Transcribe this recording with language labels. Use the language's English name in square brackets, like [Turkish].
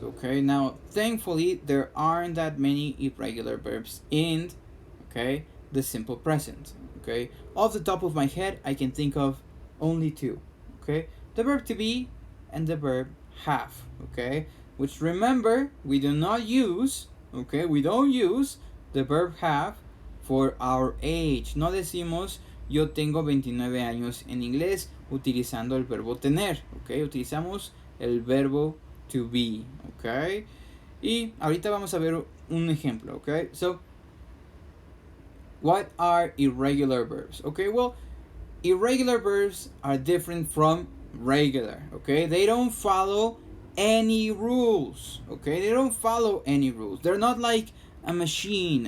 [English] Okay, now thankfully there aren't that many irregular verbs in, okay, the simple present. Okay, off the top of my head I can think of only two. Okay, the verb to be and the verb have. Okay, which remember we do not use, okay, we don't use the verb have for our age. [Spanish] No decimos yo tengo 29 años en inglés utilizando el verbo tener. Okay, utilizamos el verbo to be. Okay, y ahorita vamos a ver un ejemplo. [English] Okay, so what are irregular verbs? Okay, well, irregular verbs are different from regular. Okay, they don't follow any rules. Okay, they don't follow any rules. They're not like a machine.